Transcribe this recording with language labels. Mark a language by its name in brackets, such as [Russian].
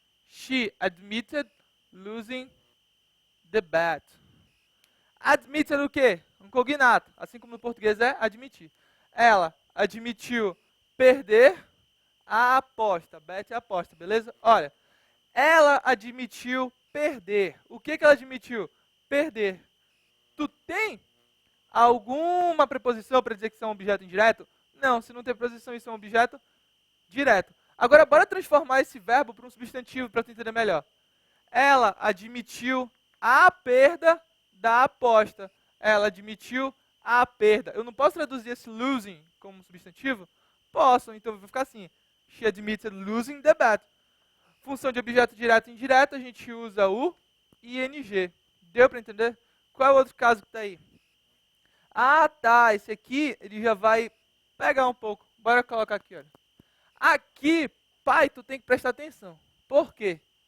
[English] She admitted losing the bet. [Portuguese] Admitted o quê? Um cognato, assim como no português é admitir. Ela admitiu perder a aposta. Bet é aposta, beleza? Olha, ela admitiu perder. O que ela admitiu? Perder. Tu tem alguma preposição para dizer que isso é um objeto indireto? Não, se não tem preposição, isso é um objeto direto. Agora, bora transformar esse verbo para um substantivo para tu entender melhor. Ela admitiu a perda da aposta. Ela admitiu a perda. Eu não posso traduzir esse losing como substantivo? Posso, então vai ficar assim. [English] She admitted losing the bet. [Portuguese] Função de objeto direto e indireto, a gente usa o ing. Deu para entender? Qual é o outro caso que está aí? Ah, tá. Esse aqui, ele já vai pegar um pouco. Bora colocar aqui, olha. Aqui, pai, tu tem que prestar atenção. Por quê?